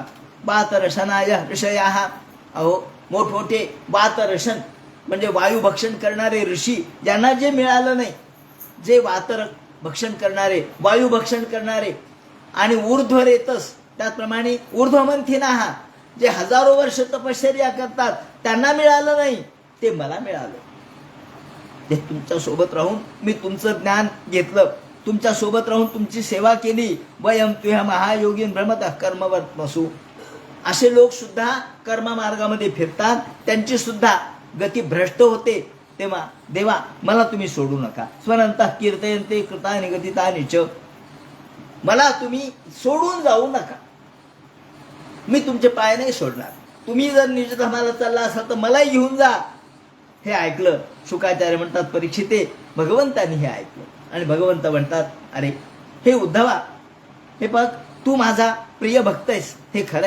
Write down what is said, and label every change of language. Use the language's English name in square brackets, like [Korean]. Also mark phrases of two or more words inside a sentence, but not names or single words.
[Sanskrit] वातरशनाय ऋषया, [Marathi] अहो मोठमोठे वातरशन म्हणजे वायू भक्षण करणारे ऋषी, ज्यांना जे मिळालं नाही, जे वातर भक्षण करणारे, वायू भक्षण करणारे आणि ऊर्ध्वरेतस, त्याचप्रमाणे ऊर्ध्वमंथिनाः, जे हजारो वर्ष तपश्चर्या करतात, त्यांना मिळालं नाही, ते मला मिळालं. ते तुमच्या सोबत राहून मी तुमचं ज्ञान घेतलं, तुमच्या सोबत राहून तुमची सेवा केली. [Sanskrit] वयम तुह्य महायोगीन भ्रमतः कर्मवर्त्मसु. [Marathi] असे लोक सुद्धा कर्ममार्गामध्ये फिरतात, त्यांची सुद्धा गती भ्रष्ट होते. तेव्हा देवा, मला तुम्ही सोडू नका. [Sanskrit] स्वनंतः कीर्तयन्ते कृतानि गतितानि च. [Marathi] मला तुम्ही सोडून जाऊ नका. मी तुमचे पाय नाही सोडणार. तुम्ही जर निजधामाला चालला असाल तर मलाही घेऊन जा. हे ऐकलं शुकाचार्य म्हणतात, परीक्षिते, भगवंतांनी हे ऐकलं आणि भगवंत म्हणतात, अरे हे उद्धवा, हे बघ, तू माझा प्रिय भक्त आहेस, हे खरंय.